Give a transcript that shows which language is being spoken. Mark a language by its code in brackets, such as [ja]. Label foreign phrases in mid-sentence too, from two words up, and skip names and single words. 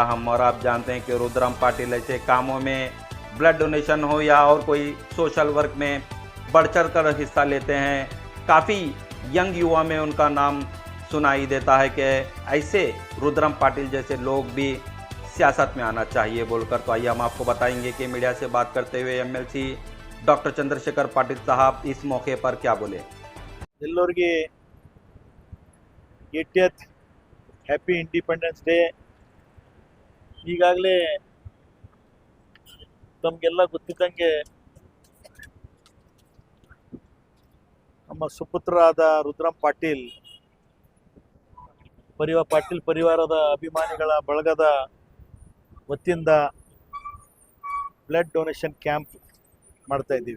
[hi] हम और आप जानते हैं कि रुद्रम पाटिल ऐसे कामों में [en] blood donation [hi] हो या और कोई [en] social work [hi] में बढ़ चढ़ कर हिस्सा लेते हैं। काफ़ी यंग युवा में उनका नाम सुनाई देता है कि ऐसे रुद्रम पाटिल जैसे लोग भी सियासत में आना चाहिए बोलकर। तो आइए हम आपको बताएंगे कि मीडिया से बात करते हुए एमएलसी डॉक्टर चंद्रशेखर पाटिल साहब इस मौके पर क्या बोले। [kn] ಎಲ್ಲರಿಗೆ 80th [en] Happy Independence Day. [kn] ಈಗಾಗಲೇ ತಮಗೆಲ್ಲ ಗೊತ್ತಿದ್ದಂಗೆ ನಮ್ಮ ಸುಪುತ್ರರಾದ ರುದ್ರಂ ಪಾಟೀಲ್ ಪಾಟೀಲ್ ಪರಿವಾರದ ಅಭಿಮಾನಿಗಳ ಬಳಗದ ವತಿಯಿಂದ [en] blood donation camp [kn] ಮಾಡ್ತಾ ಇದ್ದೀವಿ।